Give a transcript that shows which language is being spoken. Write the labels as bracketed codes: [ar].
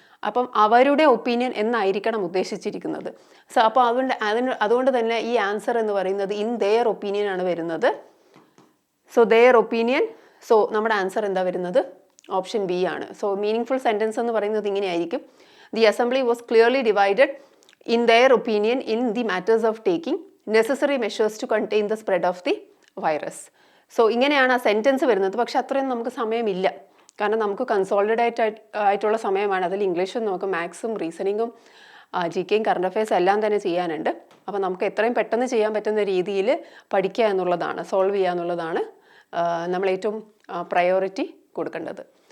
[ml] അപ്പം അവരുടെ ഒപ്പീനിയൻ എന്നായിരിക്കണം ഉദ്ദേശിച്ചിരിക്കുന്നത്. സോ അപ്പോൾ അതുകൊണ്ട് തന്നെ ഈ ആൻസർ എന്ന് പറയുന്നത് [en] in their opinion [ml] ആണ് വരുന്നത്. [en] So their opinion. [ml] സോ നമ്മുടെ ആൻസർ എന്താ വരുന്നത്? ഓപ്ഷൻ ബി ആണ്. സോ മീനിങ് ഫുൾ സെൻറ്റൻസ് എന്ന് പറയുന്നത് ഇങ്ങനെയായിരിക്കും. [en] The assembly was clearly divided in their opinion in the matters of taking necessary measures to contain the spread of the virus. [ml] So ഇങ്ങനെയാണ് ആ sentence വരുന്നത്. പക്ഷെ അത്രയും നമുക്ക് സമയമില്ല. കാരണം നമുക്ക് കൺസോളിഡേറ്റ് ആയിട്ടുള്ള സമയമാണ്. അതിൽ ഇംഗ്ലീഷും നമുക്ക് മാത്സും റീസണിങ്ങും GKയും കറണ്ട് അഫയേഴ്സ് എല്ലാം തന്നെ ചെയ്യാനുണ്ട്. അപ്പോൾ നമുക്ക് എത്രയും പെട്ടെന്ന് ചെയ്യാൻ പറ്റുന്ന രീതിയിൽ പഠിക്കുക എന്നുള്ളതാണ്, സോൾവ് ചെയ്യുക എന്നുള്ളതാണ് നമ്മൾ ഏറ്റവും പ്രയോറിറ്റി കൊടുക്കേണ്ടത്.